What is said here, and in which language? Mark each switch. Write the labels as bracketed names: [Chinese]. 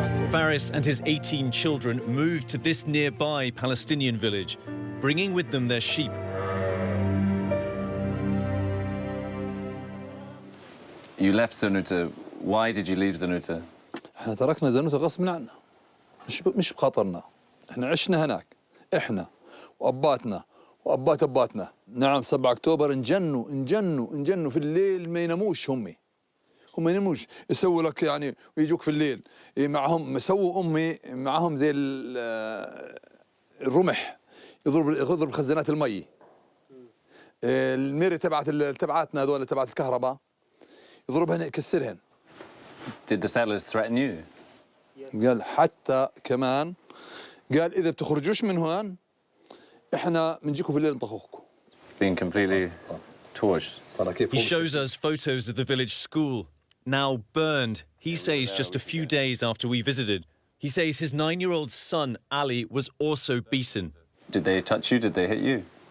[English] Faris and his 18 children moved to this nearby Palestinian village, bringing with them their sheep. You left Zanuta. Why did you leave Zanuta? [Arabic] احنا تركنا زنوتة غصب عنا. مش بخاطرنا. احنا عشنا هناك. احنا واباتنا وابات اباتنا. نعم 7 أكتوبر انجنوا في الليل ما يناموش هم ما يناموش يسووا لك يعني ويجوك في الليل معهم سووا امي معهم زي الرمح يضرب خزانات المي الميري تبعتنا هذول تبعت الكهرباء يضربهن يكسرهن. [English] Did the settlers threaten you? [Arabic] قال حتى كمان قال اذا بتخرجوش من هون احنا بنجيكم في الليل نطخوكم. [English] Being completely torched. He shows us photos of the village school, now burned, he says just a few days after we visited. He says his 9-year-old son, Ali, was also beaten. Did they touch you? Did they hit you?